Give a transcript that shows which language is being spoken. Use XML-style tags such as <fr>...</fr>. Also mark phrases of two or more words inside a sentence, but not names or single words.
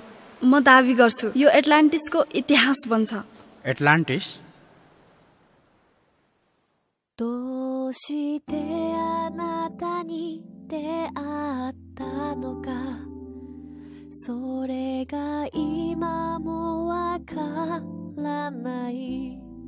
<ne>म दावी गर्छु यो एटलान्टिसको इतिहास बन्छ। एटलान्टिस?</ne> <ja>どうしてあなたに出会ったのか、それが今もわからない。</ja>